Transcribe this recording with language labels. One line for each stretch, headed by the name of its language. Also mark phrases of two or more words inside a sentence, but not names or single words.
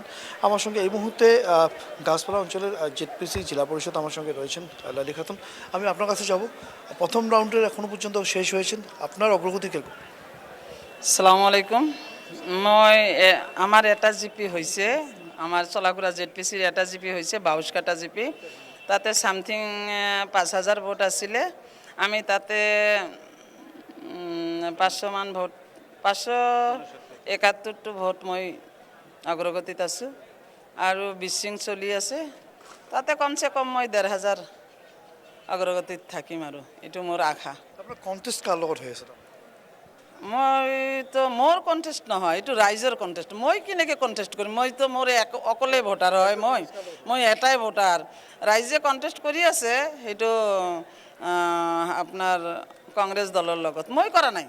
Bangla: আমার সঙ্গে এই মুহূর্তে গাছপালা অঞ্চলের জেডপিসি জেলা পরিষদ আমার সঙ্গে রয়েছেন লালি খাতুন। আমি আপনার কাছে যাব, প্রথম রাউন্ডের এখনো পর্যন্ত শেষ হয়েছেন, আপনার অগ্রগতি কিরকম?
Arabic: السلام عليكم.
Bangla: মই আমার এটা জিপি হয়েছে, আমার চলাকুড়া জেডপিসির এটা জিপি হয়েছে বাউসকাটা জিপি।
Assamese: তাতে সামথিং 5,000 ভোট আছিলে। আমি তাতে 500 মান ভোট 571টো ভোট মই অগ্ৰগতিত আছোঁ আৰু বিশিং চলি আছে। তাতে কমচে কম মই 1,500 অগ্ৰগতিত থাকিম আৰু এইটো মোৰ আশা।
Bangla: আপনার কন্টেস্ট কার লগত হয়ে আছে?
Assamese: মইতো মোৰ কণ্টেষ্ট নহয়, এইটো ৰাইজৰ কণ্টেষ্ট। মই কেনেকৈ কণ্টেষ্ট কৰিম? মইতো মোৰ অকলে ভোটাৰ হয়, মই এটাই ভোটাৰ। ৰাইজে কণ্টেষ্ট কৰি আছে সেইটো আপোনাৰ কংগ্ৰেছ দলৰ লগত, মই কৰা নাই।